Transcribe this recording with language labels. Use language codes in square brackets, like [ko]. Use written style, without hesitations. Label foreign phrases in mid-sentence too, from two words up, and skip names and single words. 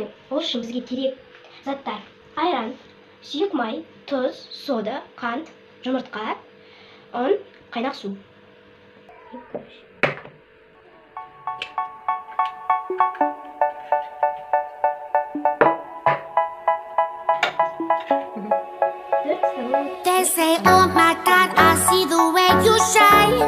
[kk] Ол үшін бізге керек заттар: айран, сұйық май, тұз, сода, қант, жұмыртқа, ұн, қайнақ су. [en] They say, oh my God, I see the way you shine.